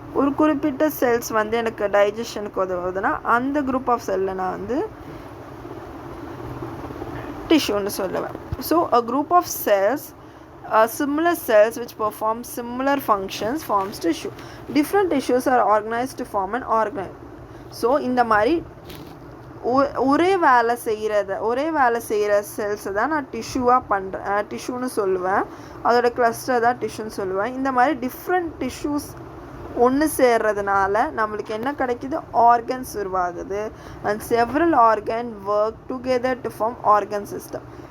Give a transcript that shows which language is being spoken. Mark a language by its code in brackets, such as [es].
[ta] ஒரு குறிப்பிட்ட செல்ஸ் வந்து எனக்கு டைஜஷனுக்கு உதவுதுன்னா அந்த குரூப் ஆஃப் செல்லை நான் வந்து டிஷ்யூன்னு சொல்லுவேன். [en] So a group of cells, similar cells which perform similar functions forms tissue. Different tissues are organized to form an organ. [ta] So இந்த மாதிரி ஒரே வேலை செய்கிற செல்ஸை தான் நான் டிஷ்யூன்னு சொல்லுவேன். அதோட கிளஸ்டர் தான் டிஷ்யூன்னு சொல்லுவேன். இந்த மாதிரி டிஃப்ரெண்ட் டிஷ்யூஸ் ஒன்று சேர்றதுனால நம்மளுக்கு என்ன கிடைக்குது? ஆர்கன்ஸ் உருவாகுது. [en] And several organ work together to form organ system.